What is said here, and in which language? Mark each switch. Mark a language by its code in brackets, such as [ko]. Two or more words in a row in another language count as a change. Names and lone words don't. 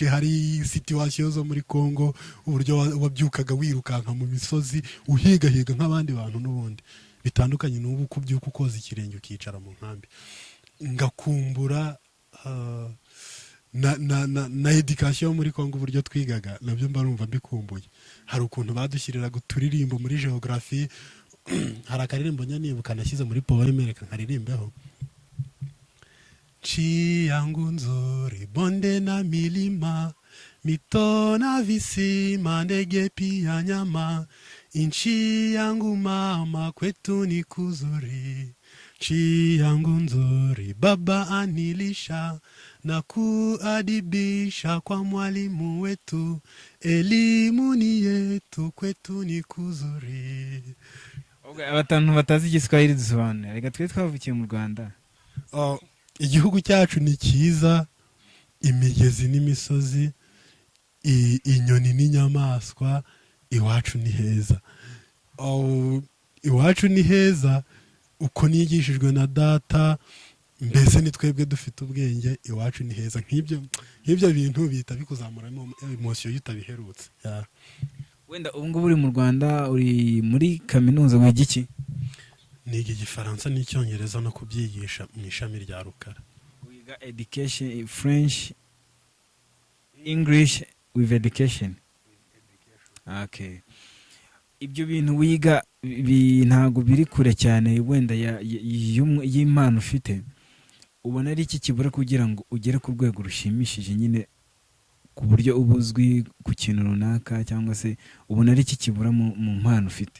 [rw] Hari situation zo muri Kongo, uburyo wabyukaga wirukanka mu misozi uhigahiga nk'abandi bantu n'ubundi bitandukanye n'ubu kubyuka ukoza ikirenge ukicara mu nkambi. Ngakumbura na education muri Kongo, uburyo twigaga nabyo mbarumva mbikumbuye. Hari ukuntu badushyiriraga uturirimbo muri geography. Hari akaririmbo nyanibuka nashyize muri poeme reka nkaririmbeho: [sw] Nchi yangu nzuri, bonde na milima, mito na visima, ndege pia nyama. Nchi yangu mama, kwetu ni kuzuri. Nchi yangu nzuri, baba anilisha na kuadibisha kwa mwalimu wetu. Elimu ni yetu, kwetu ni kuzuri. [rw] Abantu batazi igiswahili dusobanura, reka twe twavukiye mu Rwanda. Igihugu cyacu ni cyiza, imigezi n'imisozi, inyoni n'inyamaswa, iwacu ni heza. Iwacu ni heza uko nigishijwe na data, mbese ni twebwe dufite ubwenge. Iwacu ni heza. Nk'ibyo bintu bihita bikuzamura emotion y'utabiherutse. Wenda ubu ngubu uri mu Rwanda, uri muri kaminuza, wiga iki? Niga Igifaransa n'Icyongereza no kubyigisha mu ishami rya Rukara. Wiga education, French, [en] English with education. [rw] Okay. Ibyo bintu wiga ntago biri kure cyane wenda y'impano ufite. Ubona ari iki kibura kugira ngo ugere ku rwego rushimishije nyine, ku buryo ubuzwi ku kintu runaka, cyangwa se ubona ari iki kibura mu mpano ufite?